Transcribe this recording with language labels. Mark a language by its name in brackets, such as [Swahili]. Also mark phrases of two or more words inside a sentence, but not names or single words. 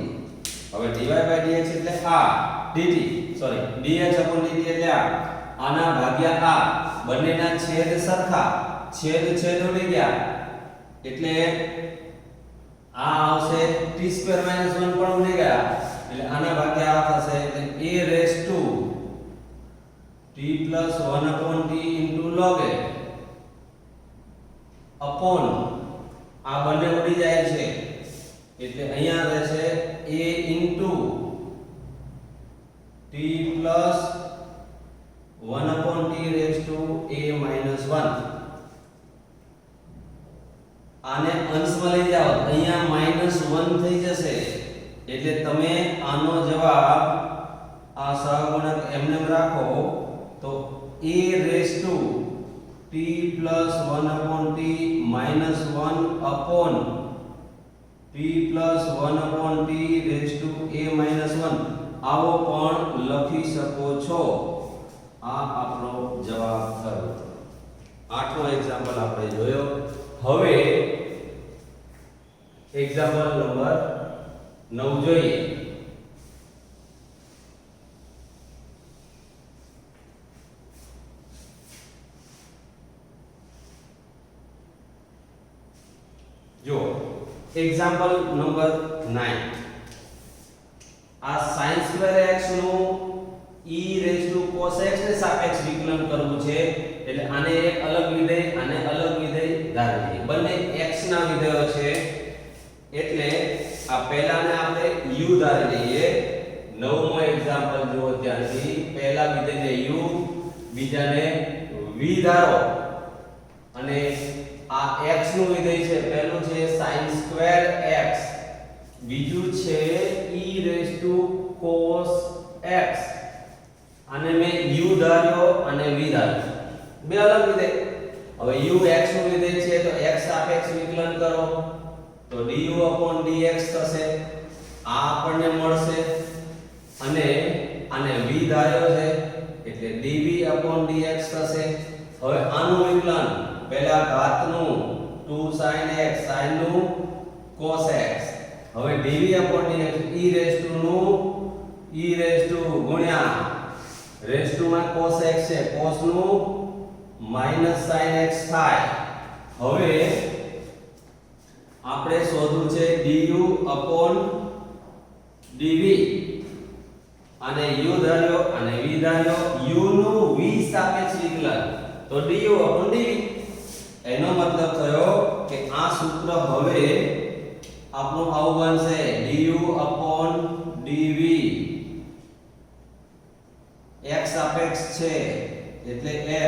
[Gujarati] હવે dy dx એટલે આ dt સોરી dx dt એટલે આના ભાગ્યા આ બંનેના છેદ સરખા છેદ છેદ ઉડી ગયા એટલે આ આવશે t2 - 1 પણ ઉડી ગયા એટલે આના ભાગ્યા આ થશે એટલે [English] a raised to t plus 1 upon t into log a upon [Gujarati] આ બંને ઉડી જાય છે એટલે અહીંયા રહેશે [English] a into t plus 1 upon t raised to a minus 1. [Gujarati] આને અંશમાં લઈ જાઓ અહીંયા -1 થઈ જશે એટલે તમે આનો જવાબ આ સહગુણક એમને રાખો તો [English] a raised to t plus 1 upon t minus 1 upon t plus 1 upon t raised to a minus 1 [Gujarati] આવો પણ લખી શકો છો. આ આપણો જવાબ થયો. આઠમો એક્ઝામ્પલ આપણે જોયો. હવે એક્ઝામ્પલ નંબર 9 જોઈએ. જો એક્ઝામ્પલ નંબર 9 આ sin સ્ક્વેર x નું [English] e raised to cos x [Gujarati] ને સાપેક્ષ વિકલન કરવું છે એટલે આને એક અલગ વિધેય આને અલગ વિધેય ધારી લઈએ. બંને x ના વિધેયો છે એટલે આ પહેલાને આપણે u ધારી લઈએ. નવમો એક્ઝામ્પલ જુઓ ત્યાંથી પહેલા વિધેયને u બીજાને v ધારો અને આ x નું વિધેય છે પહેલું છે sin સ્ક્વેર x બીજું છે [English] e raised to cos x [Gujarati] આને મેં u ધાર્યો અને v ધાર્યો બે અલગ વિધેય. હવે u x નું વિધેય છે તો x સાપેક્ષ વિકલન કરો તો du dx થશે આ આપણને મળશે અને આને v ધાર્યો છે એટલે dv dx થશે. હવે આનું વિકલન પહેલા ઘાતનું 2 sin x sin નું cos x હવે dv dx [English] e raised to [Gujarati] નું [English] e raised to [Gujarati] ગુણ્યા raised to માં cos x છે cos નું [English] minus sin x [Gujarati] થાય. હવે આપણે શોધવું છે du dv અને u ધાર્યો અને v ધાર્યો u નું v સાપેક્ષ વિકલન તો du dv એનો મતલબ થયો કે આ સૂત્ર હવે આપણું આવું બનશે du dv x સાપેક્ષ છે એટલે x.